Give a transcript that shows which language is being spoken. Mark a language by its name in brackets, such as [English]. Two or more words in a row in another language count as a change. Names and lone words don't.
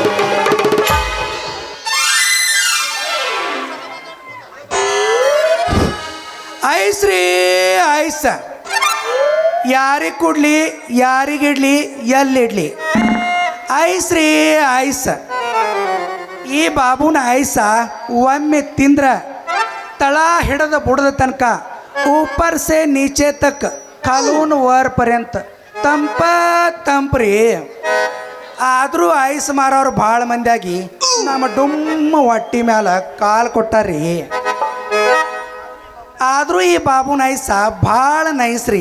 [Kannada] ಐಸ್ರೀ ಐಸ ಯಾರಿಗೆ ಕೊಡ್ಲಿ ಯಾರಿಗಿಡ್ಲಿ ಎಲ್ಲಿಡ್ಲಿ ಐಸ್ರೀ ಐಸ ಈ ಬಾಬುನ ಐಸ ಒಮ್ಮೆ ತಿಂದ್ರ ತಳ ಹಿಡದ ಬುಡದ ತನಕ [Hindi] ऊपर से नीचे तक [Kannada] ಕಾಲೂನ್ ವರ್ ಪರ್ಯಂತ ತಂಪ ತಂಪ್ರಿ. ಆದರೂ ಐಸ್ ಮಾರೋರು ಭಾಳ ಮಂದಿಯಾಗಿ ನಮ್ಮ ಡುಮ್ಮ ಹೊಟ್ಟಿ ಮ್ಯಾಲ ಕಾಲು ಕೊಟ್ಟಾರಿ. ಆದರೂ ಈ ಬಾಬುನ ಐಸ ಭಾಳ ನೈಸ್ರಿ.